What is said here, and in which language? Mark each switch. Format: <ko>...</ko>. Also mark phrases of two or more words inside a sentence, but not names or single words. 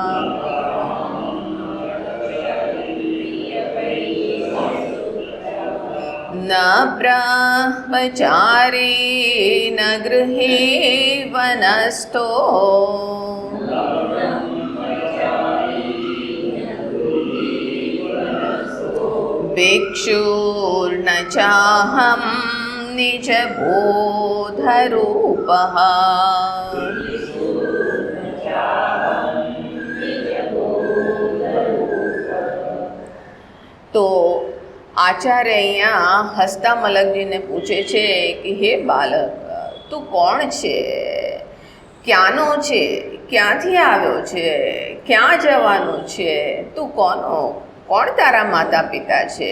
<sa>न ब्रह्मचारी न गृहे वनस्थो भिक्षुर्न चाहं निजबोधरूपः।</sa> <gu>तो આચાર્ય અહીંયા હસતા મલકજીને પૂછે છે કે હે બાલક, તું કોણ છે, ક્યાંનો છે, ક્યાંથી આવ્યો છે, ક્યાં જવાનું છે, તું કોણ તારા માતા પિતા છે?</gu>